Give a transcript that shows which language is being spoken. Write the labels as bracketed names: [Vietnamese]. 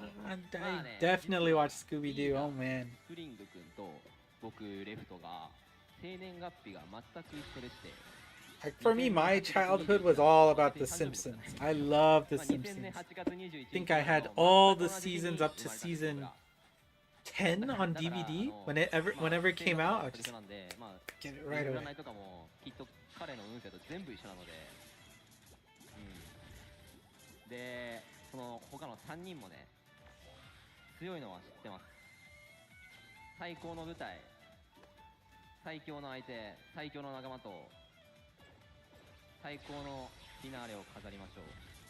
[English] I definitely watched Scooby-Doo. Oh man. [Japanese] スプリング君と僕レフトが生年月日が全く一緒でして。 [English] Like for me, my childhood was all about The Simpsons. I love The Simpsons. I think I had all the seasons up to season 10 on DVD. Whenever it came out, I would just get it right away. [Japanese] 占いとかもきっと彼の運勢と全部一緒なので、で、その他の3人もね、強いのは知ってます。最高の舞台、最強の相手、最強の仲間と最高のフィナーレを飾りましょう。